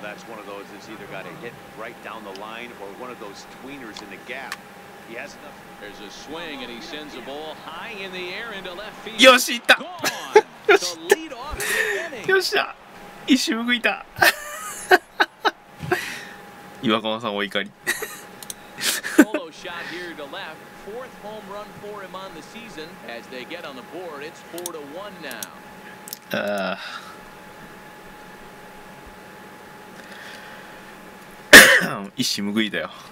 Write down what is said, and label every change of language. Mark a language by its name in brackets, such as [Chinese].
[English] That's one of those that's either got to hit right down the line or one of those tweeners in the gap. He has enough. There's a swing and he sends a ball high in the air into left field. [Japanese] よしいった [English] Gone to lead off the inning. [Japanese] よっしゃ一瞬報いた岩川さんお怒り [English] Solo shot here to left. 4th home run for him on the season. As they get on the board, it's 4-1 now. [Japanese] あ一矢報いたよ